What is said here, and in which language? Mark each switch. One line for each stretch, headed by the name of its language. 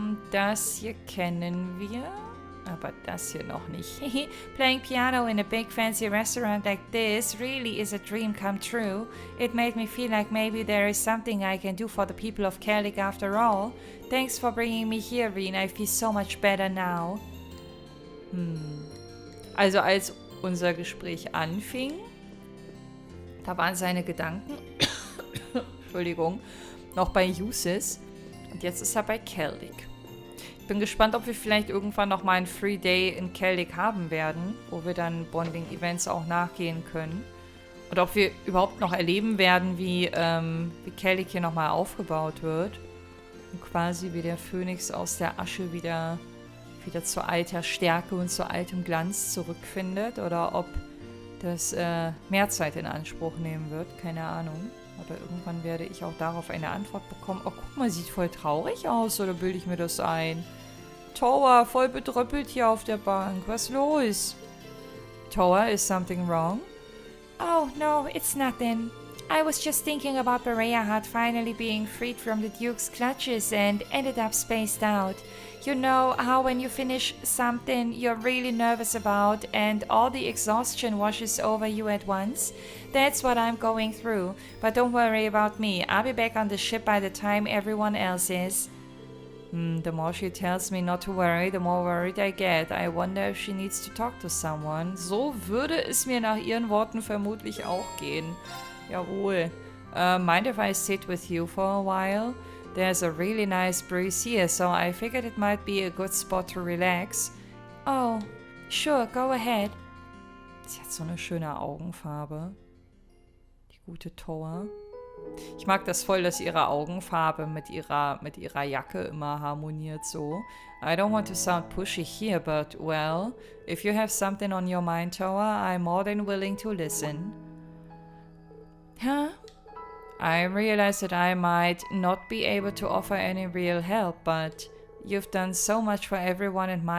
German: Das hier kennen wir. Aber das hier noch nicht.
English: Playing piano in a big fancy restaurant like this really is a dream come true. It made me feel like maybe there is something I can do for the people of Celtic after all. Thanks for bringing me here, Reen. I feel so much better now.
German: Also als unser Gespräch anfing, da waren seine Gedanken, Entschuldigung, noch bei Usis und jetzt ist er bei Celtic. Ich bin gespannt, ob wir vielleicht irgendwann noch mal einen Free Day in Celtic haben werden, wo wir dann Bonding-Events auch nachgehen können. Und ob wir überhaupt noch erleben werden, wie Celtic hier nochmal aufgebaut wird und quasi wie der Phönix aus der Asche wieder zu alter Stärke und zu altem Glanz zurückfindet oder ob das mehr Zeit in Anspruch nehmen wird, keine Ahnung. Aber irgendwann werde ich auch darauf eine Antwort bekommen. Oh, guck mal, sieht voll traurig aus, oder bilde ich mir das ein? Tower, voll bedröppelt hier auf der Bank. Was los?
English: Tower, is something wrong? Oh, no, it's nothing. I was just thinking about Bereahat finally being freed from the Duke's clutches and ended up spaced out. You know how when you finish something you're really nervous about and all the exhaustion washes over you at once? That's what I'm going through. But don't worry about me. I'll be back on the ship by the time everyone else is. The more she tells me not to worry, the more worried I get. I wonder if she needs to talk to someone.
German: So würde es mir nach ihren Worten vermutlich auch gehen. Jawohl.
English: Mind if I sit with you for a while? There's a really nice breeze here, so I figured it might be a good spot to relax. Oh, sure, go ahead.
German: Sie hat so eine schöne Augenfarbe. Die gute Toa. Ich mag das voll, dass ihre Augenfarbe mit ihrer Jacke immer harmoniert so.
English: I don't want to sound pushy here, but, well, if you have something on your mind, Toa, I'm more than willing to listen. Huh? I realize that I might not be able to offer any real help, but you've done so much for everyone